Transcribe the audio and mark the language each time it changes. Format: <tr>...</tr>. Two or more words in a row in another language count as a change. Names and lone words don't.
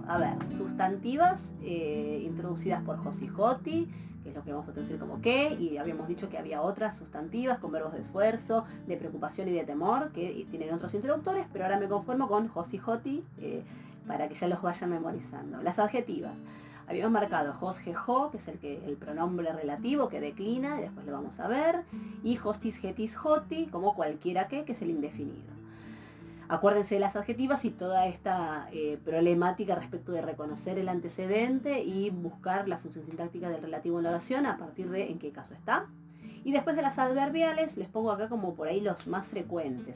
<es>A ver, sustantivas introducidas por Josijotti, que es lo que vamos a traducir como qué, y habíamos dicho que había otras sustantivas con verbos de esfuerzo, de preocupación y de temor, que tienen otros introductores, pero ahora me conformo con Josijotti para que ya los vayan memorizando. Las adjetivas. Habíamos marcado jos-je-jo, que es el pronombre relativo que declina, y después lo vamos a ver, y hostis-getis-joti, como cualquiera que es el indefinido. Acuérdense de las adjetivas y toda esta problemática respecto de reconocer el antecedente y buscar la función sintáctica del relativo en la oración a partir de en qué caso está. Y después de las adverbiales les pongo acá como por ahí los más frecuentes.</es>